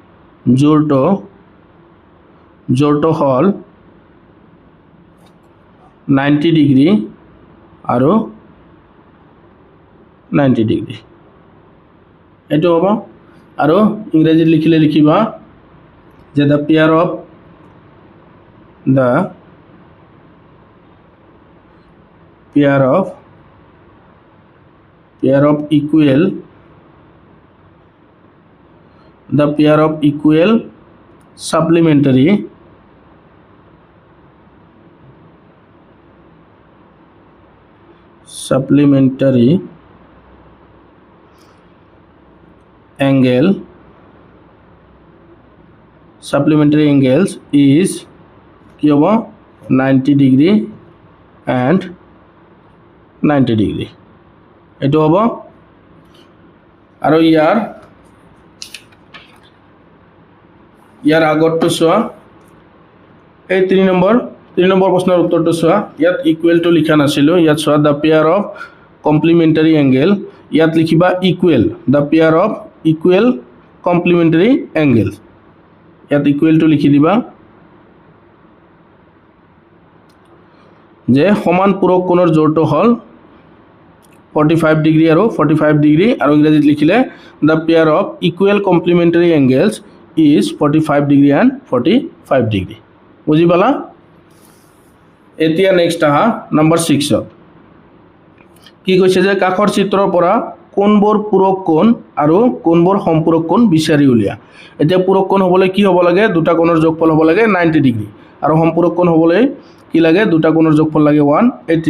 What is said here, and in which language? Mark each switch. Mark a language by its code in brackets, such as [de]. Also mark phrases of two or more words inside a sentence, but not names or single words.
[as] জোৰটো হল 90 ডিগ্ৰী আৰু 90 ডিগ্ৰী এটো হ'ব আৰু ইংৰাজীত লিখিলে লিখিবা যে [en] the pair of equal supplementary angles is [as] কি হ'ব 90 ডিগ্ৰী and 90 ডিগ্ৰী এটো হ'ব আৰু ইয়াৰ আগৰটো চোৱা এই 3 নম্বৰ প্ৰশ্নৰ উত্তৰটো চোৱা ইয়াত [en] equal to [as] লিখা নাছিলো ইয়াত চোৱা [en] the pair of complementary angle [as] ইয়াত লিখিবা [en] equal the pair of equal complementary angles [as] ইয়াত [en] equal to [as] লিখি দিবা যে সমান পূৰক কোণৰ জোৰটো হল 45 ডিগ্ৰী আৰু 45 ডিগ্ৰী আৰু ইংৰাজীত লিখিলে [en] the pair of equal complementary angles is 45 degree and 45 degree [as] বুজি পালা এতিয়া নেক্সট আহা নম্বৰ 6 কি কৈছে যে কাষৰ চিত্ৰৰ পৰা কোণবোৰ পূৰক কোণ আৰু কোণবোৰ সম্পূৰক কোণ বিচাৰি উলিয়া এতিয়া পূৰক কোণ হ'বলৈ কি হ'ব লাগে দুটা কোণৰ যোগফল হ'ব লাগে 90 ডিগ্ৰী আৰু সম্পূৰক কোণ হ'বলৈ কি লাগে দুটা কোণৰ যোগফল লাগে 180